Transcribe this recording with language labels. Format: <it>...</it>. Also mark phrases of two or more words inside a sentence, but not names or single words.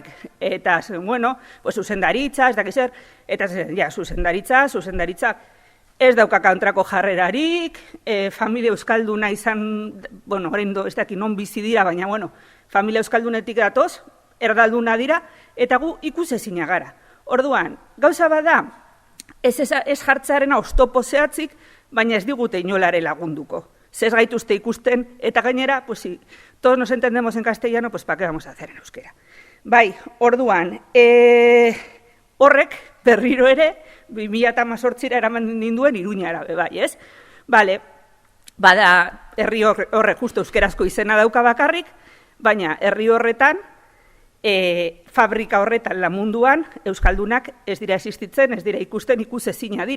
<eu>Eta, bueno, zuzendaritza, ez dakizer, eta zuzendaritza, ez dauka kontrako jarrerarik, familia euskalduna izan, bueno, orain ez dakit non bizi dira, baina, bueno, familia euskaldunetik datoz, erdalduna dira, eta gu ikusezina gara. Orduan, gauza bada, ez jartzearen oztopo zehatzik, baina ez digute inolare lagunduko. Zez gaituzte ikusten, eta gainera,</eu> <es>pues si todos nos entendemos en castellano, pues pa qué vamos a hacer en euskera.</es> <eu>Bai, orduan, horrek berriro ere, 2018 eraman ninduen Iruñara, bai, ez? Bale, bada, herri horrek justo euskerazko izena dauka bakarrik, baina herri horretan, fabrika horretan la munduan, euskaldunak ez dira existitzen, ez dira ikusten, ikusezina dira.</eu>